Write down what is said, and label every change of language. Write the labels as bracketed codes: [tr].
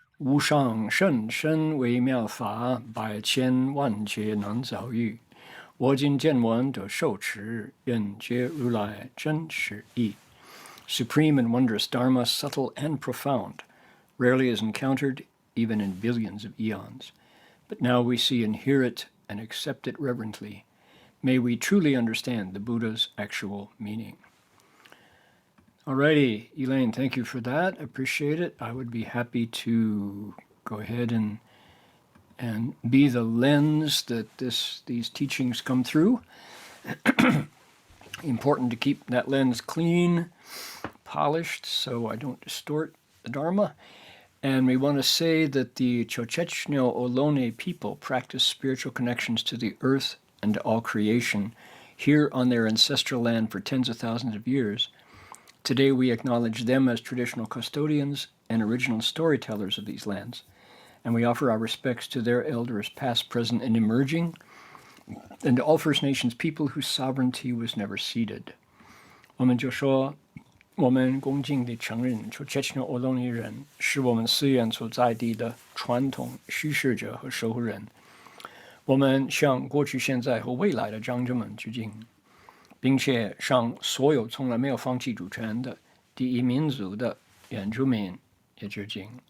[zh] 无上甚深微妙法，百千万劫难遭遇。我今见闻得受持，愿解如来真实义。 [en] Supreme and wondrous Dharma, subtle and profound, rarely is encountered even in billions of eons. But now we see and hear it and accept it reverently. May we truly understand the Buddha's actual meaning. Alrighty, Elaine, thank you for that. I appreciate it. I would be happy to go ahead and be the lens that these teachings come through. Important to keep that lens clean, polished, so I don't distort the Dharma. And we want to say that the Chochechno Ohlone people practice spiritual connections to the earth and to all creation here on their ancestral land for tens of thousands of years. Today we acknowledge them as traditional custodians and original storytellers of these lands, and we offer our respects to their elders past, present, and emerging, and to all First Nations people whose sovereignty was never ceded. [zh] 我们就说，我们恭敬地承认，Chochechno Ohlone人是我们寺院所在地的传统叙事者和守护人。我们向过去、现在和未来的长者们致敬。并且向所有从来没有放弃主权的第一民族的原住民也致敬。